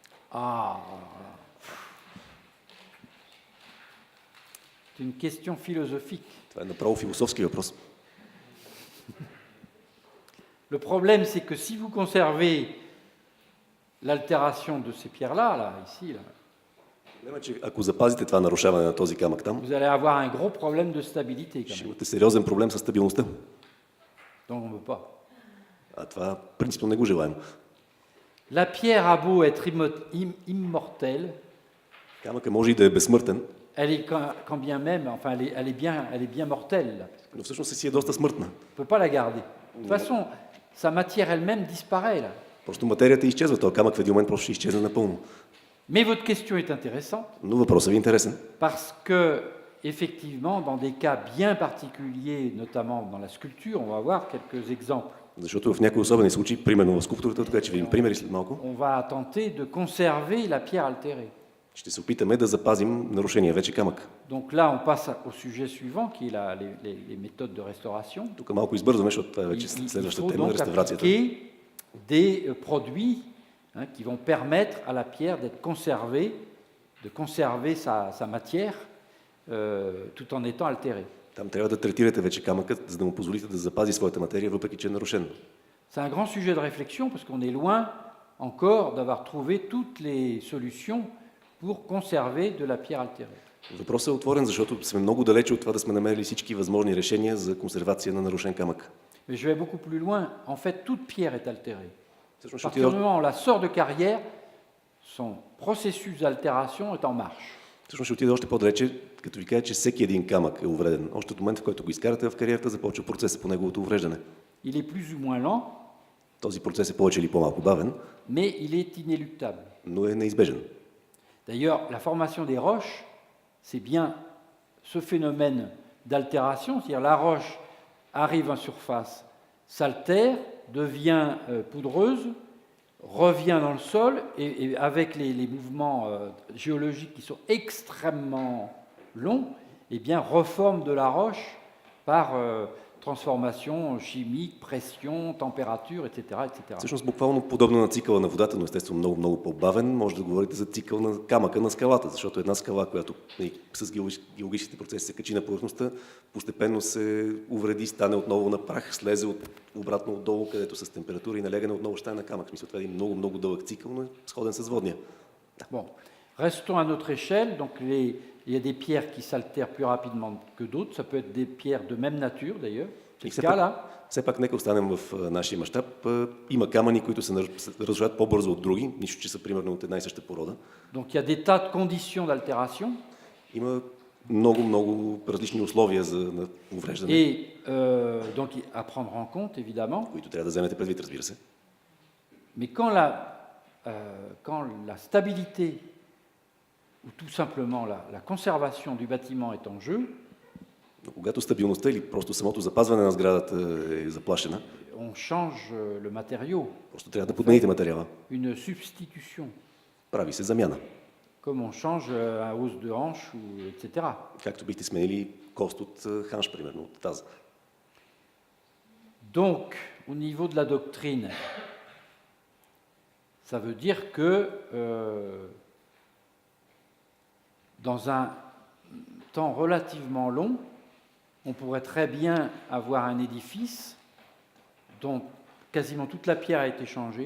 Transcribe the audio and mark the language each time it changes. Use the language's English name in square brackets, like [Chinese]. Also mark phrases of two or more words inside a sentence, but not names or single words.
[French] Ah, c'est une question philosophique. [Bulgarian] Това е направо философски въпрос. [French] Le problème, c'est que si vous conservez l'altération de ces pierres-là, là, ici, là, [Bulgarian] Проблема е, че ако запазите това нарушаване на този камък там, [French] vous allez avoir un gros problème de stabilité quand [Bulgarian] ще [French] même. [Bulgarian] имате сериозен проблем с стабилността. [French] Donc on ne veut pas. [Bulgarian] А това принципно не го желаем. [French] La pierre a beau être immortelle, [Bulgarian] Камъкът може и да е безсмъртен, [French] elle est quand bien même, enfin elle est bien mortelle. Là, parce qu'on [Bulgarian] но всъщност си е доста смъртна. [French] ne peut pas la garder. De toute façon, sa matière elle-même disparaît là. [Bulgarian] Просто материята изчезва, този камък в един момент просто ще изчезне напълно. [French] Mais votre question est intéressante [Bulgarian] Но въпросът ви е интересен, [French] parce que, effectivement, dans des cas bien particuliers, notamment dans la sculpture, on va voir quelques exemples. [Bulgarian] защото в някои особени случаи, примерно в скулптурата, така че видим примери след малко, [French] On va tenter de conserver la pierre altérée. [Bulgarian] ще се опитаме да запазим нарушения вече камък. [French] Donc là, on passe au sujet suivant, qui est les méthodes de restauration. [Bulgarian] Тук малко избързваме, защото това е вече [French] Il [Bulgarian] следващата [French] faut [Bulgarian] тема, [French] donc [Bulgarian] реставрацията. [French] appliquer des produits qui vont permettre à la pierre d'être conservée, de conserver sa matière tout en étant altérée. [Bulgarian] Там трябва да третирате вече камъкът, за да му позволите да запази своята материя, въпреки че е нарушен. [French] C'est un grand sujet de réflexion parce qu'on est loin encore d'avoir trouvé toutes les solutions pour conserver de la pierre altérée. [Bulgarian] Въпросът е отворен, защото сме много далече от това да сме намерили всички възможни решения за консервация на нарушен камък. [French] Mais je vais beaucoup plus loin. En fait, toute pierre est altérée. À [Bulgarian] Всъщност [French] partir du moment où on la sort de carrière, son processus d'altération est en marche. [Bulgarian] Всъщност ще отида още по-далече, като ви кажа, че всеки един камък е увреден. Още от момента, в който го изкарате в кариерата, започва процесът по неговото увреждане. [French] Il est plus ou moins lent, [Bulgarian] Този процес е повече или по-малко бавен, [French] mais il est inéluctable. [Bulgarian] но е неизбежен. [French] D'ailleurs, la formation des roches, c'est bien ce phénomène d'altération, c'est-à-dire la roche arrive en surface, s'altère, devient poudreuse, revient dans le sol, et avec les mouvements géologiques qui sont extrêmement longs, eh bien, reforme de la roche par transformation chimique, pression, température, etc., etc. [Bulgarian] Всъщност буквално подобно на цикъла на водата, но естествено много, много по-бавен, може да говорите за цикъл на камъка на скалата, защото една скала, която с геологическите процеси се качи на повърхността, постепенно се увреди, стане отново на прах, слезе обратно отдолу, където с температура и налягане отново ще стане на камък. В смисъл, това е един много, много дълъг цикъл, но е сходен с водния. [French] Bon, restons à notre échelle. Donc il y a des pierres qui s'altèrent plus rapidement que d'autres. Ça peut être des pierres de même nature d'ailleurs. C'est le cas là. [Bulgarian] Все пак нека останем в нашия мащаб. Има камъни, които се разрушават по-бързо от други, нищо, че са примерно от една и съща порода. [French] Donc il y a des tas de conditions d'altération. [Bulgarian] Има много, много различни условия за увреждане. [French] Et donc à prendre en compte évidemment. [Bulgarian] Които трябва да вземете предвид, разбира се. [French] Mais quand la stabilité ou tout simplement la conservation du bâtiment est en jeu, [Bulgarian] Но когато стабилността или просто самото запазване на сградата е заплашена, [French] on change le matériau, [Bulgarian] просто трябва да подмените материала. [French] une substitution, [Bulgarian] Прави се замяна. [French] comme on change un os de hanche, ou, etc. [Bulgarian] Както бихте сменили кост от ханш, примерно, от таза. [French] Donc, au niveau de la doctrine, ça veut dire que dans un temps relativement long, on pourrait très bien avoir un édifice dont quasiment toute la pierre a été changée.